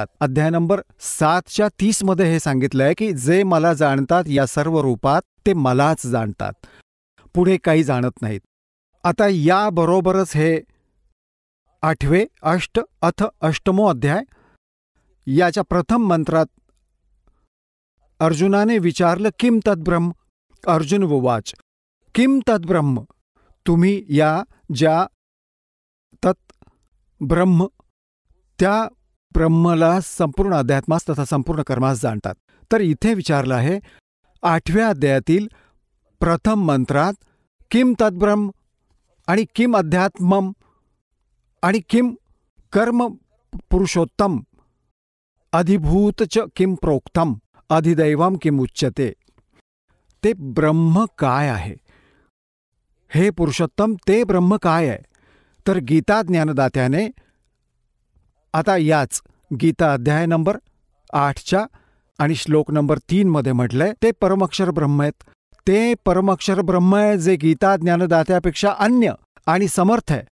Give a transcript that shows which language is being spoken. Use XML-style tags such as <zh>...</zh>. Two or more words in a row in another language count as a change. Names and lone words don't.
<mr>अध्याय नंबर 7च्या 30 मध्ये हे सांगितलंय की जे मला जाणतात या सर्व रूपात ते मलाच जाणतात, पुढे काही जाणत नाहीत. आता याबरोबरच हे 8वे अथ 8मो अध्याय. याच्या प्रथम मंत्रात अर्जुनाने विचारलं</mr> <sa>किम तद्ब्रह्म. अर्जुन उवाच किम तद्ब्रह्म,</sa> <mr>तुम्ही या ज्या तत्ब्रह्म त्या ब्रह्मला संपूर्ण अध्यात्मास तथा संपूर्ण कर्मास जाणतात. तर इथे विचारलं आहे 8व्या अध्यायातील प्रथम मंत्रात</mr> <sa>किम तद्ब्रह्म</sa> <mr>आणि</mr> <sa>किम अध्यात्मम</sa> <mr>आणि</mr> <sa>किम कर्म पुरुषोत्तम अधिभूत च किम प्रोक्तम अधिदैवम किम उच्यते.</sa> <mr>ते ब्रह्म काय आहे, हे पुरुषोत्तम ते ब्रह्म काय आहे. तर गीता ज्ञानदात्याने आता याच गीता अध्याय नंबर 8च्या आणि श्लोक नंबर 3 मध्ये म्हटलंय, ते परमाक्षर ब्रह्म आहेत. ते परमाक्षर ब्रह्म आहे जे गीता ज्ञानदात्यापेक्षा अन्य आणि समर्थ आहे.</mr>